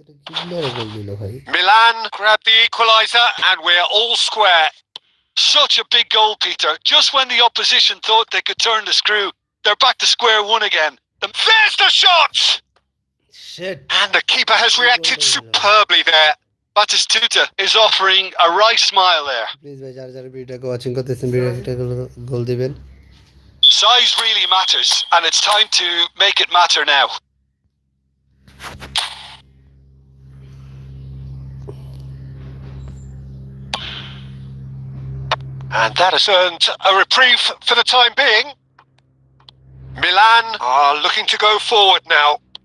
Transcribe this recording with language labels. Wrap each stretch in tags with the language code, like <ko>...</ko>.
<en>Milan grabbed the equaliser and we're all square. Such a big goal, Peter. Just when the opposition thought they could turn the screw, they're back to square one again. There's the shot! Shit. And the keeper has reacted superbly there. Batistuta is offering a wry smile there.</en> <bn>Please ভাই যারা যারা ভিডিওটাকে watching করতেছেন ভিডিওতে একটা গোল দিবেন</bn> <en>Size really matters, and it's time to make it matter now. And that has earned a reprieve for the time being. Milan are looking to go forward now.</en>